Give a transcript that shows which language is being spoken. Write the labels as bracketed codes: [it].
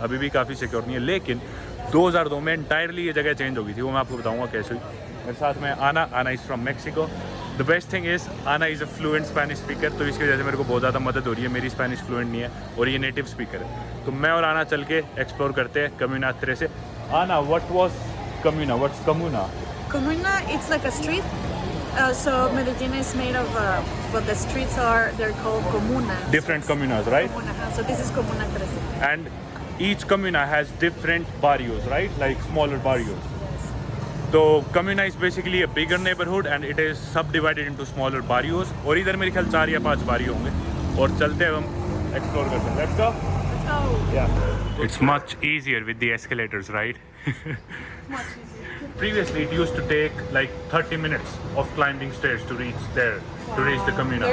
[hi] अभी भी काफ़ी सिक्योर नहीं है, लेकिन 2002 में इंटायरली ये जगह चेंज हो गई थी। वो मैं आपको बताऊँगा कैसे हुई। मेरे साथ में आना [en] Is from Mexico. The best thing is Anna is a fluent Spanish speaker, [hi] तो इसकी वजह से मेरे को बहुत ज़्यादा मदद हो रही है। मेरी स्पेनिश फ्लुएंट नहीं है और ये नेटिव स्पीकर है। तो मैं और आना चल के एक्सप्लोर करते हैं कम्यूना 13। [en] Anna, what was comuna? What's comuna? Comuna, it's like a street. So Medellin is made of, but the streets they're called comunas. Different communas, right? Comuna. So this is Comuna 13. And each communa has different barrios, right? Like smaller barrios. So communa is basically a bigger neighborhood and it is subdivided into smaller barrios. [hi] और इधर मेरे ख्याल 4 या 5 बारियो होंगे, और चलते हैं हम एक्सप्लोर करते हैं। [en] Let's go. Let's go. Yeah. It's much easier with the escalators, right? Much easier. Previously, it used to take like 30 minutes of climbing stairs to reach there, to reach the communa.